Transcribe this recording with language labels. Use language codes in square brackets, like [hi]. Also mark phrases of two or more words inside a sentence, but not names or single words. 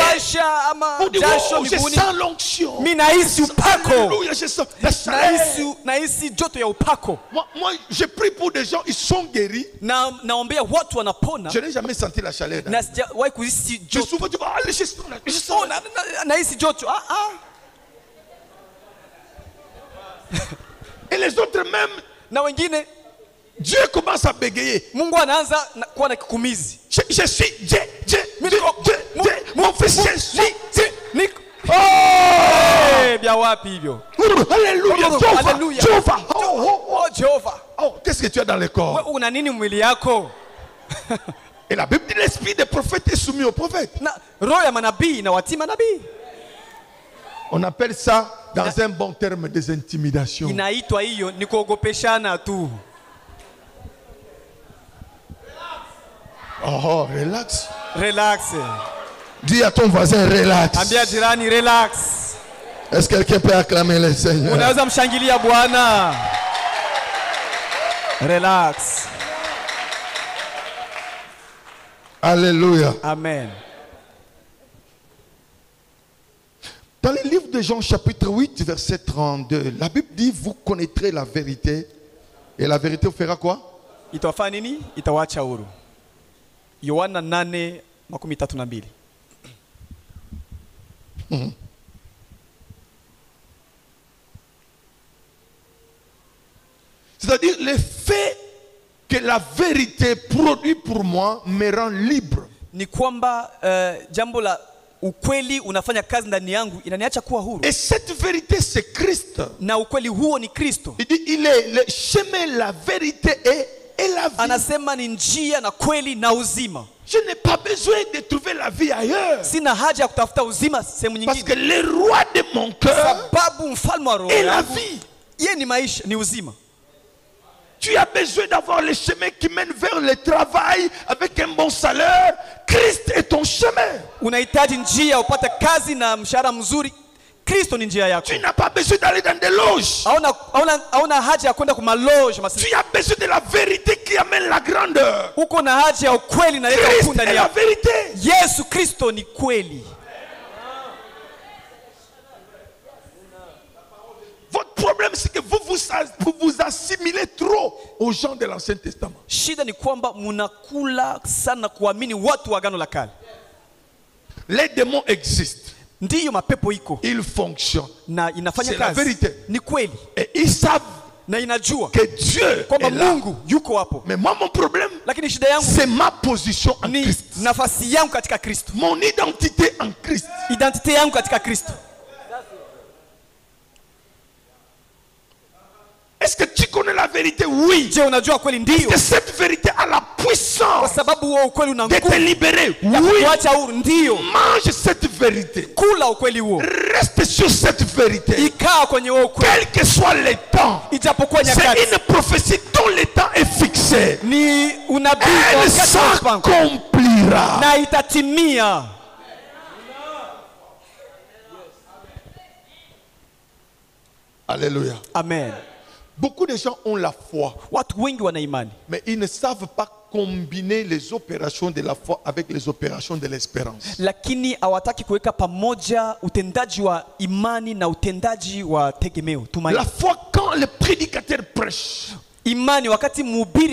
[fr] Ou dire, oh, je sens l'onction. [sw] Mimi nahisi upako. [fr] Alléluia, je sens la chaleur. [sw] Nahisi joto ya upako. [fr] Moi, je prie pour des gens, ils sont guéris. [sw] Naombea watu wanapona. [fr] Je n'ai jamais senti la chaleur. [sw] Na sijawahi kuhisi [fr] Je [sw] joto. [fr] souvent dis, allez, je sens. [sw] Nahisi joto. [fr] Et les autres même, [sw] Na wengine [fr] Dieu commence à bégayer. [sw] Mungu anaanza kuwa na kikumizi. [fr] Je suis Dieu, mon fils, je suis Dieu. [sw] Oh! Bia wapi hivyo? [fr] Alléluia, Jéhovah. Jehova. Oh, qu'est-ce que tu as dans le corps? [sw] Wewe una nini mwili yako? [fr] Et la Bible dit l'esprit des prophètes est soumis aux prophètes. [sw] Na roho ya manabii na watii manabii. [fr] On appelle ça dans un bon terme des intimidations. [sw] Inaitwa hiyo ni kuogopeshana tu. [fr] Oh, relax. Relax. Dis à ton voisin, relax. [sw] Ambia jirani relax. Est-ce que quelqu'un peut acclamer le Seigneur? Unaweza mshangilia Bwana. Relax. Alléluia. Amen. [fr] Dans le livre de Jean chapitre 8 verset 32, la Bible dit vous connaîtrez la vérité et la vérité vous fera quoi? [sw] Itawafanya nini? Itawacha huru. Yohana 8:32. [fr] C'est-à-dire le fait que la vérité produit pour moi me rend libre. [sw] Ni kwamba jambo la ukweli unafanya kazi ndani yangu inaniacha kuwa huru. [fr] Et cette vérité c'est Christ. [sw] Na ukweli huo ni Kristo. [fr] Il dit il est le chemin, la vérité et la vie. [sw] Anasema ni njia na kweli na uzima. [fr] Je n'ai pas besoin de trouver la vie ailleurs. [sw] Sina haja ya kutafuta uzima sehemu [fr] Parce [sw] nyingine. [fr] que le roi de mon cœur [sw] Sababu mfalme wa roho [fr] est la [sw] yangu [fr] vie. [sw] yeye ni maisha, ni uzima. [fr] Tu as besoin d'avoir le chemin qui mène vers le travail avec un bon salaire. Christ est ton chemin. [sw] Unahitaji njia upate kazi na mshahara mzuri. Kristo ni njia yako. [fr] Tu n'as pas besoin d'aller dans des loges. [sw] Hauna haja ya kwenda kwa maloge. [fr] Tu as besoin de la vérité qui amène la grandeur. [sw] Uko na haja ya ukweli na leta [fr] Christ [sw] ukuu ndani [fr] est la [sw] yako. [fr] vérité. [sw] Yesu Kristo ni kweli. [fr] Votre problème c'est que vous vous assimilez trop aux gens de l'Ancien Testament. [sw] Shida ni kwamba munakula sana kuamini watu wa Agano la Kale. [fr] Les démons existent. [sw] Ndiyo mapepo iko. [fr] Ils fonctionnent. [sw] Na inafanya [fr] C'est la [sw] kazi. [fr] vérité. [sw] Ni kweli. [fr] Et ils savent [sw] Na inajua [fr] que Dieu [sw] kwamba [fr] est là. [sw] Mungu yuko hapo. [fr] Mais moi mon problème [sw] Lakini shida yangu [fr] c'est ma position en [sw] ni [fr] Christ. [sw] nafasi yangu katika Kristo. [fr] Mon identité en Christ. [sw] Identite yangu katika Kristo. [fr] Est-ce que tu connais la vérité? Oui. [sw] Je, unajua kweli? Ndio. [fr] Est-ce que cette vérité a la [sw] Kwa [fr] puissance [sw] sababu wewe ukweli una [fr] de te [sw] nguvu [fr] libérer? [sw] ya [fr] Oui. [sw] kuacha huru. Ndio. [fr] Mange cette vérité. [sw] Kula ukweli huo. [fr] Reste sur cette vérité. [sw] Ikaa kwenye wewe ukweli. [fr] Quel que soit le temps. [sw] Ijapokuwa [fr] C'est [sw] nyakati. [fr] une prophétie dont le temps est fixé. [sw] Ni unabii [fr] Elle [sw] wakati wa mpango. [fr] s'accomplira. [sw] Na itatimia. [fr] Alléluia. Amen. Beaucoup de gens ont la foi, [sw] Watu wengi wana imani, [fr] mais ils ne savent pas combiner les opérations de la foi avec les opérations de l'espérance. [sw] lakini hawataki kuweka pamoja utendaji wa imani na utendaji wa tegemeo, tumaini. [fr] La foi, quand le prédicateur prêche, [sw] Imani wakati mhubiri